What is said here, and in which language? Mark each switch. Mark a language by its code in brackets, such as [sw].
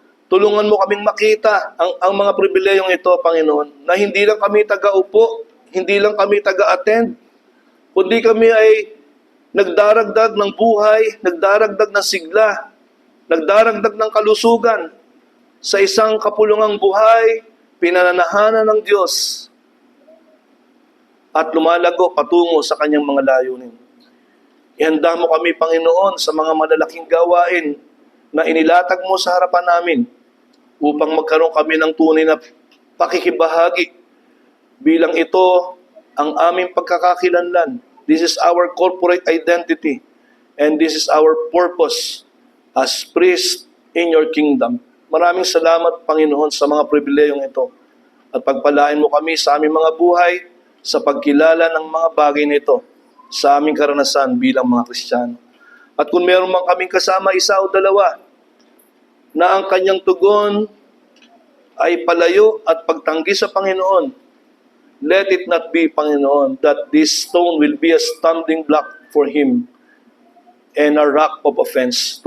[tl] Tulungan mo kaming makita ang mga pribilehiyong ito, Panginoon, na hindi lang kami taga-upo, hindi lang kami taga-attend, kundi kami ay nagdaragdag ng buhay, nagdaragdag ng sigla, nagdaragdag ng kalusugan sa isang kapulungang buhay, pinananahanan ng Diyos, at lumalago patungo sa kanyang mga layunin. Ihanda mo kami, Panginoon, sa mga malalaking gawain na inilatag mo sa harapan namin upang magkaroon kami ng tunay na pakikibahagi bilang ito ang aming pagkakakilanlan. [en] This is our corporate identity and this is our purpose as priest in your kingdom. [tl] Maraming salamat, Panginoon, sa mga pribilehiyong ito at pagpalain mo kami sa aming mga buhay sa pagkilala ng mga bagay nito sa aming karanasan bilang mga Kristiyano. At kung meron man kaming kasama isa o dalawa na ang kanyang tugon ay palayo at pagtanggi sa Panginoon, [en] let it not be, Panginoon, that this stone will be a stumbling block for him and a rock of offense.